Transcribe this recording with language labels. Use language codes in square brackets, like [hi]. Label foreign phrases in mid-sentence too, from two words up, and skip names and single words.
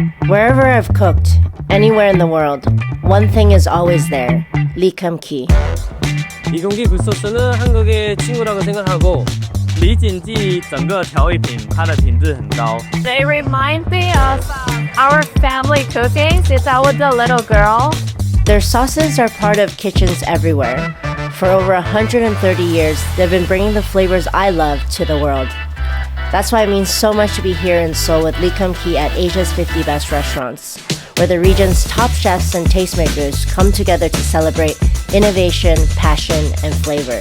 [en] Wherever I've cooked, anywhere in the world, one thing is always there. Lee Kum Kee. [ko] 리컴키 굴소스는 한국의 친구라고 생각하고 [zh] 李锦记整个调味品它的品质很高。 [en] They remind me of our family cooking since I was a little girl. Their sauces are part of kitchens everywhere. For over 130 years, they've been bringing the flavors I love to the world. That's why it means so much to be here in Seoul with Lee Kum Kee at Asia's 50 Best Restaurants, where the region's top chefs and tastemakers come together to celebrate innovation, passion, and flavor.